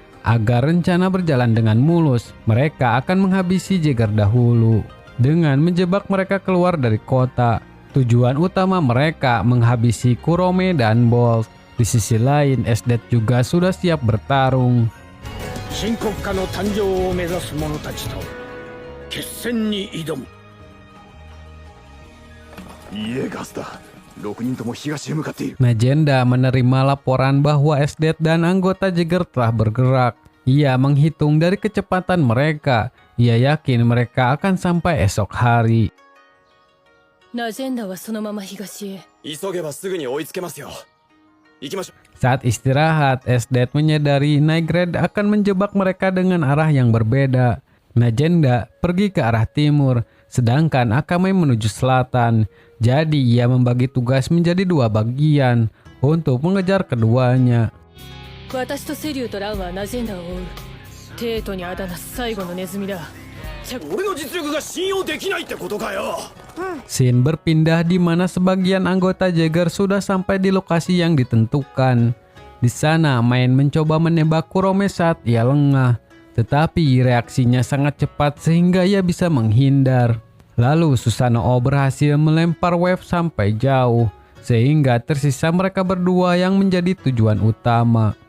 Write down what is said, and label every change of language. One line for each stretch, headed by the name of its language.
Indonesian: Agar rencana berjalan dengan mulus, mereka akan menghabisi Jaeger dahulu dengan menjebak mereka keluar dari kota. Tujuan utama mereka menghabisi Kurome dan Bolt. Di sisi lain, Esdet juga sudah siap bertarung.
Japanese: 新国家の誕生を目指す者たちと決戦に挑む。イエガスだ。 6人とも東へ向かっている。
Indonesian: Najenda menerima laporan bahwa Esdet dan anggota Jaeger telah bergerak. Ia menghitung dari kecepatan mereka. Ia yakin mereka akan sampai esok hari.
Japanese: ナジェンダはそのまま東へ。急げばすぐに追いつけますよ。行きましょう。
Indonesian: Saat istirahat, Esdet menyadari Night Grade akan menjebak mereka dengan arah yang berbeda. Najenda pergi ke arah timur, sedangkan Akame menuju selatan. Jadi ia membagi tugas menjadi dua bagian untuk mengejar keduanya.
Japanese: 私とセリューとランはナジェンダを追う。テートにあだな最後のネズミだ。俺の実力が信用できないってことかよ。
Indonesian: Shin berpindah di mana sebagian anggota Jaeger sudah sampai di lokasi yang ditentukan. Di sana, Main mencoba menembak Kurome saat ia lengah, tetapi reaksinya sangat cepat sehingga ia bisa menghindar. Lalu Susanoo berhasil melempar wave sampai jauh, sehingga tersisa mereka berdua yang menjadi tujuan utama.